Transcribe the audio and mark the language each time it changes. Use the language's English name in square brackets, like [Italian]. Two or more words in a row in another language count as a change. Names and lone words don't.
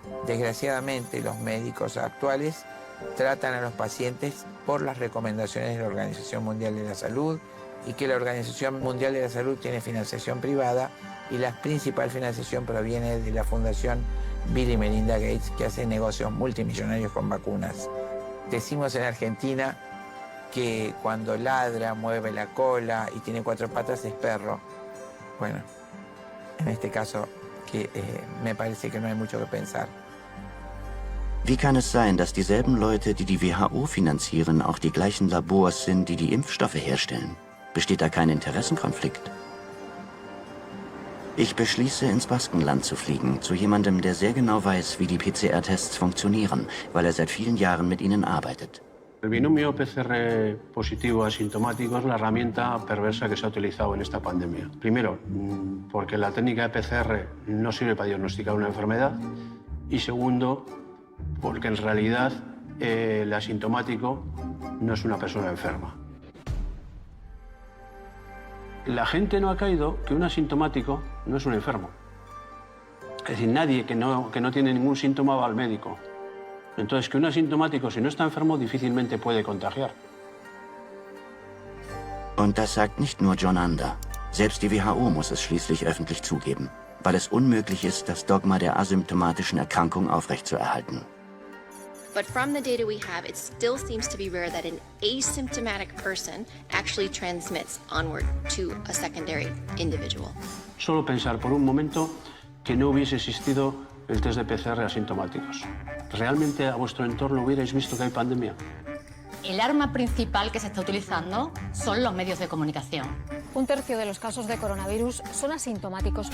[Spanish] Desgraciadamente, los médicos actuales tratan a los pacientes por las recomendaciones de la Organización Mundial de la Salud y que la Organización Mundial de la Salud tiene financiación privada y la principal financiación proviene de la Fundación Bill y Melinda Gates, que hace negocios multimillonarios con vacunas. Decimos en Argentina que cuando ladra, mueve la cola y tiene 4 patas es perro. Bueno, en este caso me parece que no hay mucho que pensar. [German] Wie kann es sein, dass dieselben Leute, die die WHO finanzieren, auch die gleichen Labors sind, die die Impfstoffe herstellen? Besteht da kein Interessenkonflikt? Ich beschließe, ins Baskenland zu fliegen, zu jemandem, der sehr genau weiß, wie die PCR-Tests funktionieren, weil er seit vielen Jahren mit ihnen arbeitet. [Spanish] El binomio PCR positivo asintomático es la herramienta perversa que se ha utilizado en esta pandemia. Primero, porque la técnica de PCR no sirve para diagnosticar una enfermedad. Y segundo, porque en realidad el asintomático no es una persona enferma. La gente no ha caído que un asintomático no es un enfermo. Es decir, nadie que no tiene ningún síntoma va al médico. Entonces, que un asintomático, si no está enfermo, difícilmente puede contagiar. [German] Und das sagt nicht nur John Ander. Selbst die WHO muss es schließlich öffentlich zugeben, weil es unmöglich ist, das Dogma der asymptomatischen Erkrankung aufrechtzuerhalten. [English] But from the data we have, it still seems to be rare that an asymptomatic person actually transmits onward to a secondary individual. [Spanish] Solo pensar por un momento que no hubiese existido el test de PCR asintomáticos. ¿Realmente a vuestro entorno hubierais visto que hay pandemia? El arma principal que se está utilizando son los medios de comunicación. 1/3 de los casos de coronavirus son asintomáticos.